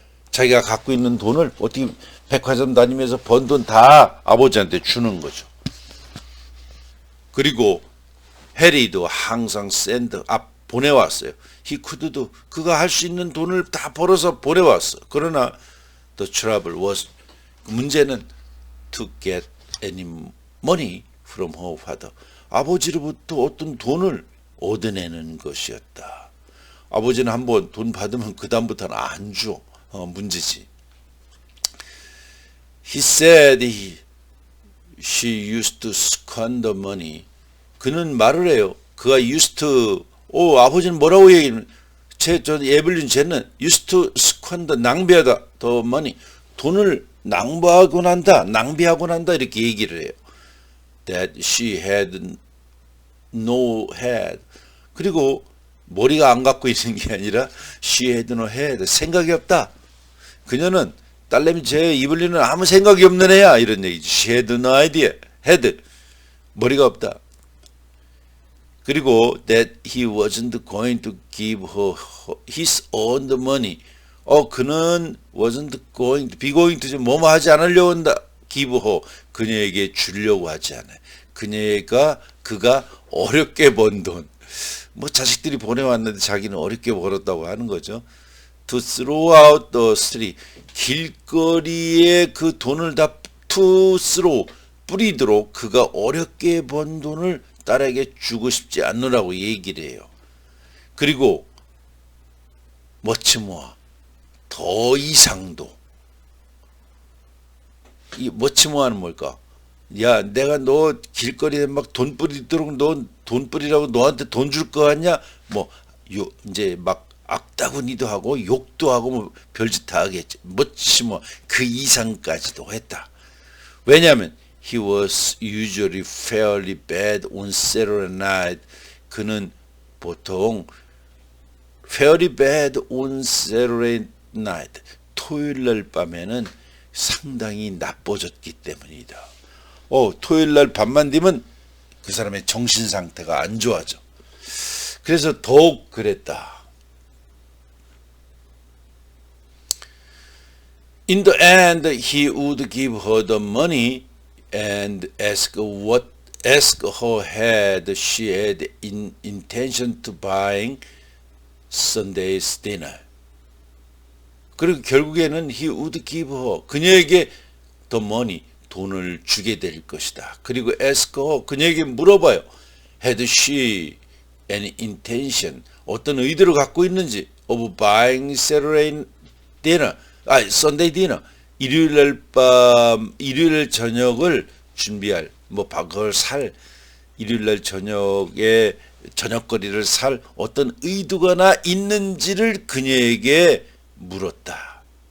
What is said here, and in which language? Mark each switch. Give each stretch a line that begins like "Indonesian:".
Korean: 자기가 갖고 있는 돈을 어떻게 백화점 다니면서 번 돈 다 아버지한테 주는 거죠. 그리고 해리도 항상 보내왔어요. 히쿠드도 그가 할 수 있는 돈을 다 벌어서 보내왔어. 그러나
English: the trouble was
Korean: 문제는
English: to get any money from her father.
Korean: 아버지로부터 어떤 돈을 얻어내는 것이었다. 아버지는 한번 돈 받으면 그 다음부터는 안 줘. 문제지.
English: He said she used to squander money.
Korean: 그는 말을 해요. 그가
English: used to,
Korean: 아버지는 뭐라고 얘기하면, 에블린 쟤는
English: used to squander,
Korean: 낭비하다,
English: the money.
Korean: 돈을 낭비하곤 한다, 이렇게 얘기를 해요.
English: That she had no head.
Korean: 그리고 머리가 안 갖고 있는 게 아니라
English: she had no head.
Korean: 생각이 없다. 그녀는 딸내미 이블린은 아무 생각이 없는 애야. 이런 얘기지.
English: She had no idea. head.
Korean: 머리가 없다.
English: 그리고 that he wasn't going to give her his own money.
Korean: 그는
English: wasn't going to, be going to,
Korean: 뭐뭐 하지 않으려고 한다.
English: give her.
Korean: 그녀에게 주려고 하지 않아요. 그가 어렵게 번 돈. 뭐 자식들이 보내왔는데 자기는 어렵게 벌었다고 하는 거죠.
English: To throw out the street.
Korean: 길거리에 그 돈을 다
English: to throw,
Korean: 뿌리도록 그가 어렵게 번 돈을 딸에게 주고 싶지 않느라고 얘기를 해요. 그리고 머치모아 더 이상도. 이 머치모아는 뭘까? 야, 내가 너 길거리에 막 돈 뿌리도록 너 돈 뿌리라고 너한테 돈 줄 거 같냐? 이제 막 악다구니도 하고 욕도 하고 뭐 별짓 다 하겠지. 머치모아 그 이상까지도 했다. 왜냐하면
English: he was usually fairly bad on Saturday night.
Korean: 그는 보통
English: fairly bad on Saturday night.
Korean: 토요일 날 밤에는 상당히 나빠졌기 때문이다. 토요일 날 밤만 되면 그 사람의 정신 상태가 안 좋아져. 그래서 더욱 그랬다.
English: In the end, he would give her the money and ask her had she had intention to buying Sunday's dinner.
Korean: 그리고 결국에는
English: he would give her,
Korean: 그녀에게
English: the money,
Korean: 돈을 주게 될 것이다. 그리고
English: ask her,
Korean: 그녀에게 물어봐요.
English: had she an intention,
Korean: 어떤 의도를 갖고 있는지
English: of buying Saturday dinner, Sunday dinner,
Korean: 일요일 밤, 일요일 저녁을 준비할, 그걸 살, 일요일 날 저녁에 저녁거리를 살 어떤 의도가 있는지를 그녀에게 물었다.